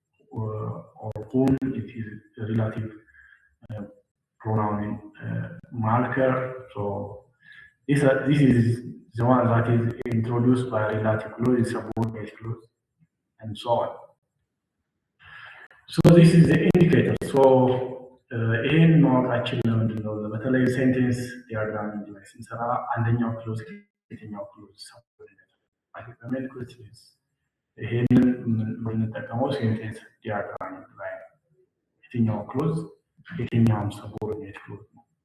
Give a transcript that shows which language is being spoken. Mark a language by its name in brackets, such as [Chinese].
[English] or whom it is a relative pronoun marker. So this is the one that is introduced by relative clause, subordinate clause, and so on. So this is the indicator. [Amharic] So ይህን ማወቃችን ለምንድን ነው? በተለይ ሴንቴንስ ዲያግራም ላይ ስንሰራ አንደኛው ክሎዝ የትኛው ክሎዝ ሰፖርት ክሎዝ ይሄንን የምንጠቀመው ሴንቴንስ ዲያግራም ላይ የትኛው ክሎዝ የትኛውም ሰቦርዲኔት ክሎዝ ነው።